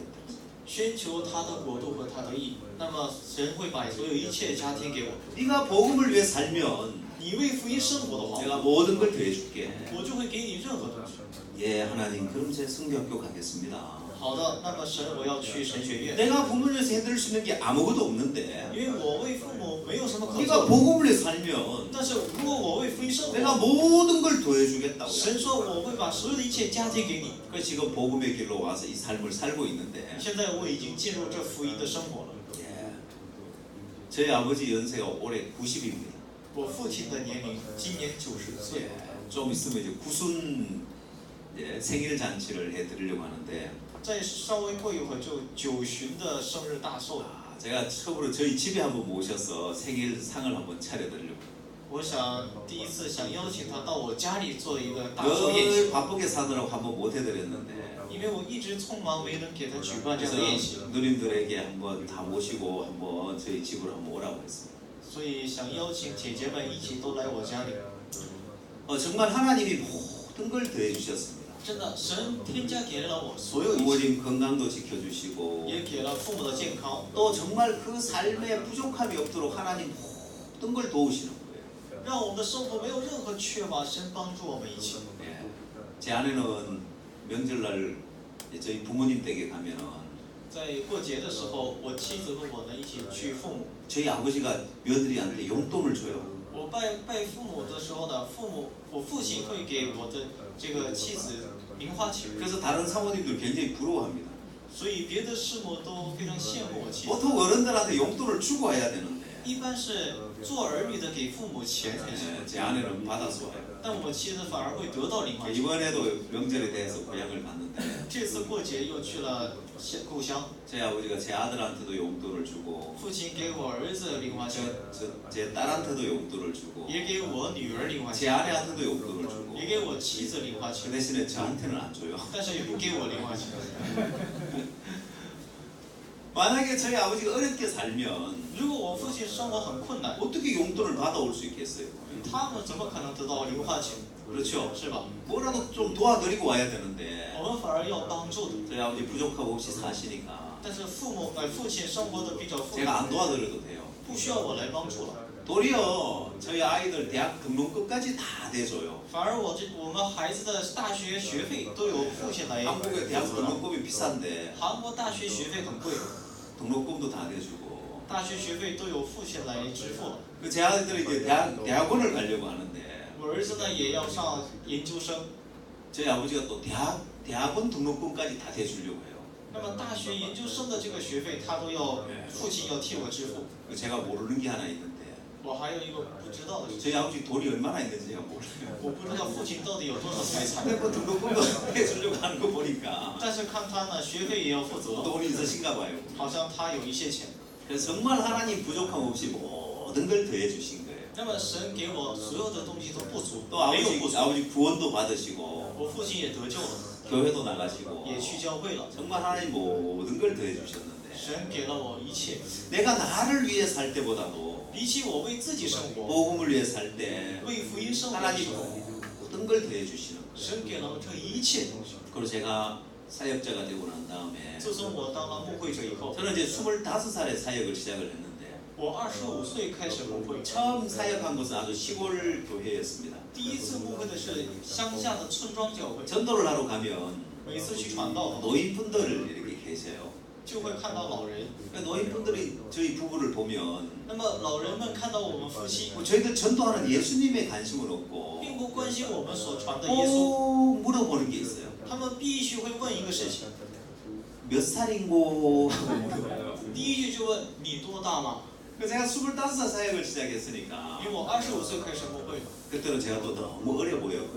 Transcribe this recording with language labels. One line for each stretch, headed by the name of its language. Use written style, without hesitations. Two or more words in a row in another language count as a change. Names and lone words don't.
Chinese: 宣求他的国度和他的义，那么神会把所有一切加添给我。
Korean: 네가 복음을 위해 살면
Chinese: 你为福音生活的话，
Korean: 내가 모든 걸 더해줄게.
Chinese: 我就会给你任何东西。
Korean: 예, 하나님, 그럼 제 성교학교 가겠습니다.
Chinese: 好的，那么神，我要去神学院，
Korean: 내가 부모를 위해서 해드릴 수 있는 게 아무것도 없는데
Chinese: 因为我为父母没有什么可
Korean: 네가
Chinese: 做的。
Korean: 복음을 위해 살면
Chinese: 但是如果我为福音生
Korean: 내가
Chinese: 活，
Korean: 모든 걸 더해주겠다고.
Chinese: 神说我会把所有的一切加添给你。
Korean: 그 지금 복음의 길로 와서 이 삶을 살고 있는데
Chinese: 现在我已经进入这福音的生活了。
Korean: 예, 저희 아버지 연세가 올해 90입니다.
Chinese: 我父亲的年龄今年90岁，
Korean: 예, 좀 있으면 이제 구순 생일 잔치를 해드리려고 하는데
Chinese: 再稍微过一会儿就90的生日大寿了。
Korean: 제가 처음으로 저희 집에 한번 모셔서 생일상을 한번 차려드리려고.
Chinese: 我想第一次想邀请他到我家里做一个大寿宴
Korean: 늘
Chinese: 席，
Korean: 바쁘게 사느라고 한번 못 해드렸는데
Chinese: 因为我一直匆忙没能给他举办这样
Korean: 그래서
Chinese: 的宴席，
Korean: 누님들에게 한번 다 모시고 한번 저희 집으로 한번 오라고 했습니다.
Chinese: 所以想邀请姐姐们一起都来我家里。
Korean: 정말 하나님이 모든 걸 더해 주셨습니다.
Chinese: 真的，神添加给了我所有一切，
Korean: 부모님 건강도 지켜주시고
Chinese: 也给了父母的健康，
Korean: 또 정말 그 삶에 부족함이 없도록 하나님 모든 걸 도우시는 거예요.
Chinese: 让我们的生活没有任何缺乏，神帮助我们一切。
Korean: 예. 제 아내는 명절날 저희 부모님 댁에 가면은
Chinese: 在过节的时候，我妻子和我呢一起去父母。
Korean: 저희 아버지가 며느리한테 용돈을 줘요.
Chinese: 我拜父母的时候呢，我父亲会给我的这个妻子零花钱，
Korean: 그래서 다른 사모님들 굉장히 부러워합니다.
Chinese: 所以别的师母都非常羡慕我妻子。
Korean: 보통 어른들한테 용돈을 주고 와야 되는데
Chinese: 一般是做儿女的给父母钱才行，
Korean: 예, 제 아내는 받아서 와요.
Chinese: 但我妻子反而会得到零花钱。
Korean: 이번에도 명절에 대해서 고향을 갔는데
Chinese: 这次过节又去了故乡，
Korean: 제 아버지가 제 아들한테도 용돈을 주고
Chinese: 父亲给我儿子零花钱，
Korean: 제 딸한테도 용돈을 주고
Chinese: 也给我女儿零花
Korean: 제
Chinese: 钱，
Korean: 아내한테도 용돈을 주고
Chinese: 也给我妻子零花
Korean: 그
Chinese: 钱，
Korean: 대신에 저한테는 안 줘요.
Chinese: 但是也不给我零花钱。
Korean: 만약에 저희 아버지가 어렵게 살면
Chinese: 如果我父亲生活很困难，
Korean: 어떻게 용돈을 받아올 수 있겠어요?
Chinese: 他们怎么可能得到零花钱？
Korean: 그렇죠.
Chinese: 是吧？
Korean: 뭐라도 좀 도와드리고 와야 되는데
Chinese: 我们反而要帮助的。
Korean: 저희 아버지 부족하고 없이 사시니까
Chinese: 但是父亲生活的比较富裕，
Korean: 제가 안 도와드려도 돼요.
Chinese: 不需要我来帮助了。
Korean: 도리어 저희 아이들 대학 등록금까지 다 대줘요.
Chinese: 反而我们孩子的大学学费都有父亲来
Korean: 한국의 대학
Chinese: 负责了。
Korean: 등록금이 비싼데
Chinese: 韩国大学学费很贵，
Korean: 등록금도 다 대주고
Chinese: 大学学费都有父亲来支付了。
Korean: 그 제 아이들이 이제 대학원을 가려고 하는데
Chinese: 我儿子呢也要上研究生，
Korean: 저희 아버지가 또 대학원 등록금까지 다 대주려고 해요.
Chinese: 那么大学研究生的这个学费他都要父亲要替我支付。
Korean: 제가 모르는 게 하나 있는데
Chinese: 我还有一个不知道的事情，
Korean: 저희 아버지 돈이 얼마나 있는지 제가 몰라요.
Chinese: 我不知道父亲到底有多少财产，
Korean: 근데 뭐 등록금도 해주려고 하는 거 보니까
Chinese: 但是看他呢学费也要负责，
Korean: 돈이 있으신가 봐요.
Chinese: 好像他有一些钱。
Korean: 그래서 정말 하나님 부족함 없이 모든 걸 더해 주신 거예요.
Chinese: 那么神给我所有的东西都不足，
Korean: 또
Chinese: 没有不足。
Korean: 아버지 구원도 받으시고
Chinese: 我父亲也得救了，
Korean: 교회도 나가시고
Chinese: 也去教会了。
Korean: 정말 하나님 모든 걸 더해 주셨는데
Chinese: 神给了我一切，
Korean: 내가 나를 위해 살 때보다도
Chinese: 比起我为自己生活，
Korean: 복음을 위해 살 때
Chinese: 为福音生活的
Korean: 하나님
Chinese: 时候，
Korean: 모든 걸 더해 주시는 거예요.
Chinese: 神给了我这一切东西。
Korean: 그리고 제가 사역자가 되고 난 다음에
Chinese: 自从我当了牧会者以后，
Korean: 저는 이제 25살에 사역을 시작을 했는데
Chinese: 我25岁开始牧会，
Korean: 처음 사역한 곳은 아주 시골 교회였습니다.
Chinese: 第一次牧会的是乡下的村庄教会。
Korean: 전도를 하러 가면
Chinese: 每次去传道，
Korean: 노인분들 이렇게 계세요.
Chinese: 就会看到老人。
Korean: 노인분들이 저희 부부를 보면
Chinese: 那么老人们看到我们夫妻，
Korean: 저희들 전도하는 예수님에 관심은 없고
Chinese: 并不关心我们所传的耶稣，
Korean: 꼭 물어보는 게 있어요.
Chinese: 他们必须会问一个事情，
Korean: 몇 살인고?
Chinese: 第一句就问你多大了？
Korean: 제가 25살 사역을 시작했으니까 因为我25岁开始牧会， 그때는 제가 또 너무 어려 보였거든요.